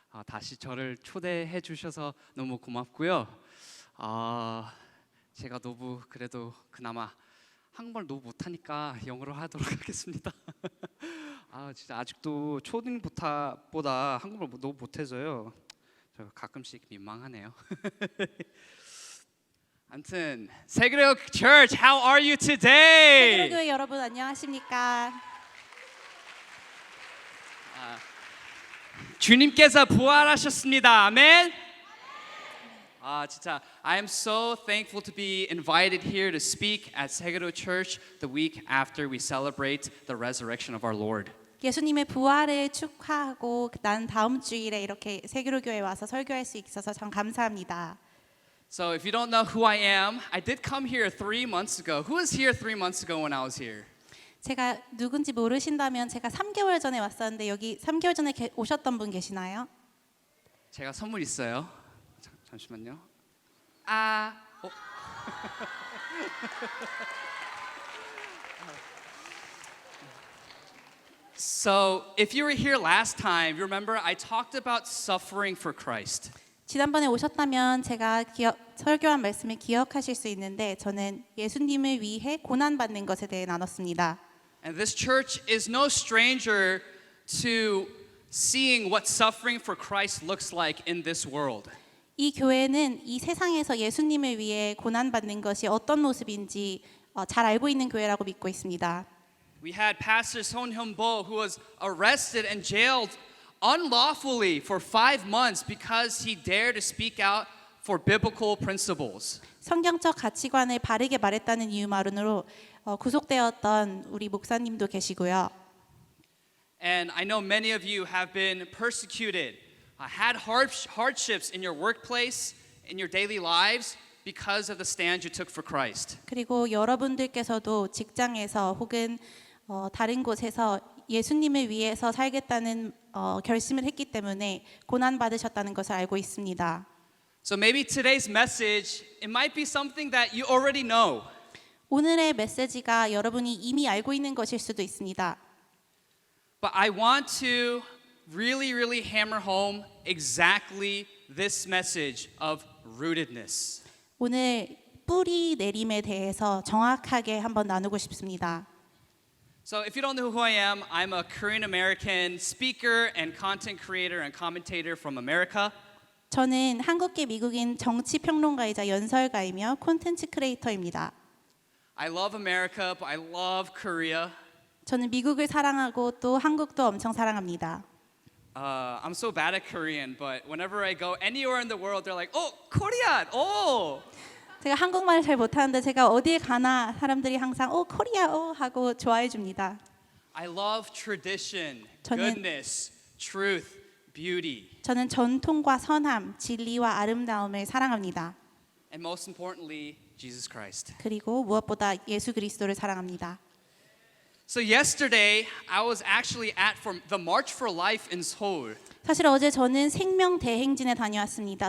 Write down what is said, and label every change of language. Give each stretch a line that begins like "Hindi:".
Korean: 다시 저를 초대해 주셔서 너무 고맙고요. 제가 너무 그래도 그나마 한국말 너무 못하니까 영어로 하도록 하겠습니다. 진짜 아직도 초딩보다 한국말 너무 못해서요. 저 가끔씩 민망하네요. 아무튼
English: 세그레오 Church, how are you today?
Korean: 세그레교회 여러분 안녕하십니까? 주님께서 부활하셨습니다. 아멘. 진짜
English: I am so thankful to be invited here to speak at 세그레오 Church the week after we celebrate the resurrection of our Lord.
Korean: 예수님의 부활을 축하하고 난 다음 주일에 이렇게 세그레교회에 와서 설교할 수 있어서 참 감사합니다.
English: So if you don't know who I am, I did come here 3 months ago. Who was here 3 months ago when I was here?
Korean: 제가 누군지 모르신다면 제가 3개월 전에 왔었는데 여기 3개월 전에 오셨던 분 계시나요? 제가 선물 있어요. 잠시만요.
English: So, if you were here last time, you remember I talked about suffering for Christ.
Korean: 지난번에 오셨다면 제가 설교한 말씀을 기억하실 수 있는데 저는 예수님을 위해 고난받는 것에 대해 나눴습니다.
English: And this church is no stranger to seeing what suffering for Christ looks like in this world.
Korean: 이 교회는 이 세상에서 예수님을 위해 고난받는 것이 어떤 모습인지 잘 알고 있는 교회라고 믿고 있습니다.
English: We had Pastor Son Hyun-bo who was arrested and jailed unlawfully for 5 months because he dared to speak out for biblical principles.
Korean: 성경적 가치관을 바르게 말했다는 이유만으로 구속되었던 우리 목사님도 계시고요.
English: And I know many of you have been persecuted, had hardships in your workplace, in your daily lives because of the stand you took for Christ.
Korean: 그리고 여러분들께서도 직장에서 혹은 다른 곳에서 예수님을 위해서 살겠다는 결심을 했기 때문에 고난 받으셨다는 것을 알고 있습니다.
English: So maybe today's message, it might be something that you already know.
Korean: 오늘의 메시지가 여러분이 이미 알고 있는 것일 수도 있습니다.
English: But I want to really hammer home exactly this message of rootedness.
Korean: 오늘 뿌리 내림에 대해서 정확하게 한번 나누고 싶습니다.
English: So if you don't know who I am, I'm a Korean American speaker and content creator and commentator from America.
Korean: 저는 한국계 미국인 정치 평론가이자 연설가이며 콘텐츠 크리에이터입니다.
English: I love America, but I love Korea.
Korean: 저는 미국을 사랑하고 또 한국도 엄청 사랑합니다.
English: I'm so bad at Korean, but whenever I go anywhere in the world, they're like, "Oh, Korea! Oh!"
Korean: 제가 한국말을 잘 못하는데 제가 어디에 가나 사람들이 항상 코리아 하고 좋아해 줍니다.
English: I love tradition,
Korean: 저는-
English: goodness, truth, beauty,
Korean: 저는 전통과 선함, 진리와 아름다움을 사랑합니다.
English: and most importantly, Jesus Christ.
Korean: 그리고 무엇보다 예수 그리스도를 사랑합니다.
English: So yesterday, I was actually at the March for Life in Seoul.
Korean: 사실 어제 저는 생명 대행진에 다녀왔습니다.